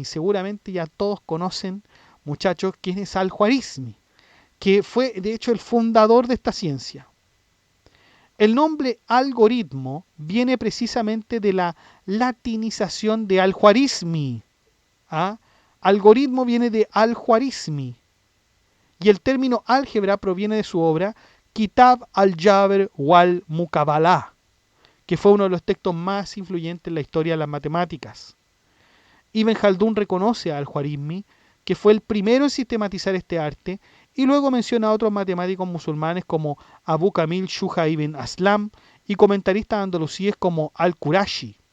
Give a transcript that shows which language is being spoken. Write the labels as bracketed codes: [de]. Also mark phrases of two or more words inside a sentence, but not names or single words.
[es] Seguramente ya todos conocen, muchachos, quién es Al-Khwarizmi, que fue de hecho el fundador de esta ciencia. El nombre algoritmo viene precisamente de la latinización de Al-Khwarizmi. ¿Ah? Algoritmo viene de Al-Khwarizmi. Y el término álgebra proviene de su obra Kitab al-Jabr wal-Muqabalah, que fue uno de los textos más influyentes en la historia de las matemáticas. Ibn Khaldun reconoce a Al-Khwarizmi, que fue el primero en sistematizar este arte, y luego menciona a otros matemáticos musulmanes como Abu Kamil Shuja ibn Aslam y comentaristas andalusíes como Al-Qurashi.